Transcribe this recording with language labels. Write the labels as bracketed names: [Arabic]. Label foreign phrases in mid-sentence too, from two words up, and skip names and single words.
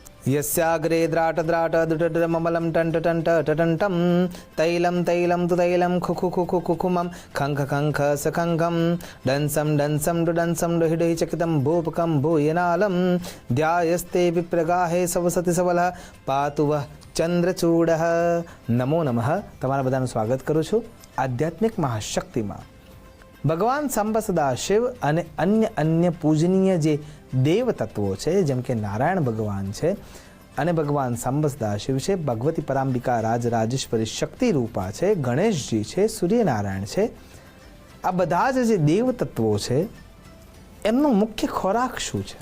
[Sanskrit] यस्याग्रे द्राट द्राट दुटमलम टंट टंट टटंटम तैलम तैलम तु तैलम खुखु खुखु खुखुमम खंख खंख सखंखम डंसम डंसम डुडंसम डुहिडुहि चकितम भूपकम भूयनालम ध्यायस्ते विप्रगाहे सवसति सबल पातु वह चंद्रचूड़। नमो नमः। [Gujarati] તમારા બધાનું સ્વાગત કરું છું આધ્યાત્મિક મહાશક્તિમાં। ભગવાન સાંબ સદાશિવ અને અન્ય પૂજનીય જે દેવ તત્વો છે, જેમ કે નારાયણ ભગવાન છે અને ભગવાન સાંબ સદાશિવ છે, ભગવતી પરાંબિકા રાજરાજેશ્વરી શક્તિ રૂપા છે, ગણેશજી છે, સૂર્યનારાયણ છે, આ બધા જ જે દેવ તત્વો છે એમનો મુખ્ય ખોરાક શું છે?